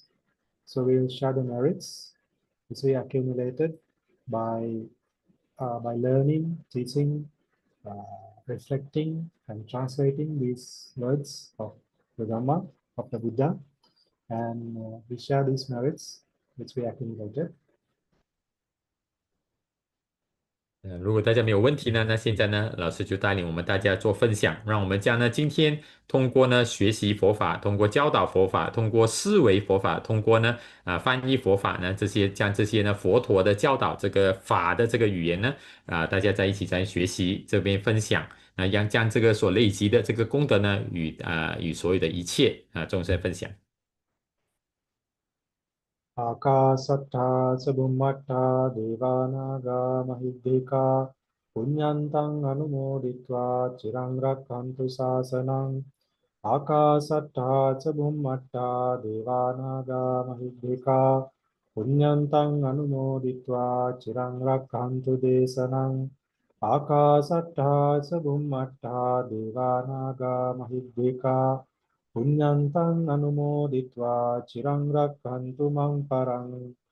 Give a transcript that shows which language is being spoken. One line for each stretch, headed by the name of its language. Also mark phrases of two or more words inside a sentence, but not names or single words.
English: So we will share the merits which we accumulated by learning, teaching, reflecting, and translating these words of the Dhamma, of the Buddha. And we share these merits which we accumulated.
Chinese: 如果大家没有问题呢，那现在呢，老师就带领我们大家做分享，让我们将呢今天通过呢学习佛法，通过教导佛法，通过思维佛法，通过呢翻译佛法呢将这些呢佛陀的教导这个法的这个语言呢大家在一起在学习这边分享，将这个所累积的这个功德呢与所有的一切众生分享。
Pali: Akasatta Sabummatta Devanaga Mahidika Punyantang Anumoditva Chirang Rakhantu Sasanang Akasatta Sabummatta Devanaga Mahidika Punyantang Anumoditva Chirang Rakhantu Desanang Akasatta Sabummatta Devanaga Mahidika Punyantang anumoditva chirang rakhantu mang parang